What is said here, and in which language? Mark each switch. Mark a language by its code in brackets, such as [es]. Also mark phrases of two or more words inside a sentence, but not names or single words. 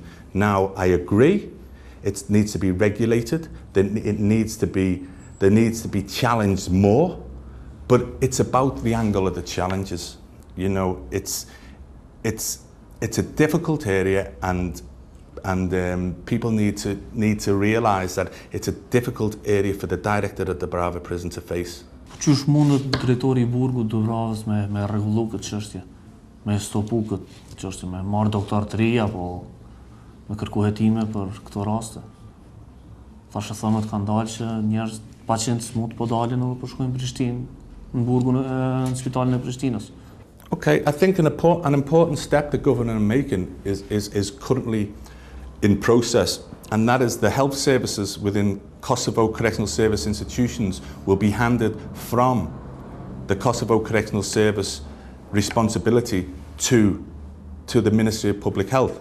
[en] Now, I agree, it needs to be regulated, there needs to be challenged more, but it's about the angle of the challenges. You know, it's a difficult area, and people need to realise that it's a difficult area for the director of the Brava prison to face. [sq] Qysh mundet drejtori I burgut të Bravës me rregullu këtë çështje, me stopu këtë çështje, me marrë doktor të ri apo me kërku hetime për këto raste? Thashë thonët kanë dalë që njerëz pacientë smut po dalin edhe po shkojnë në Prishtinë, në burgun në spitalin e Prishtinës. [en] Okay, I think an important step the government are making is currently in process, and that is the health services within Kosovo Correctional Service institutions will be handed from the Kosovo Correctional Service responsibility to the Ministry of Public Health.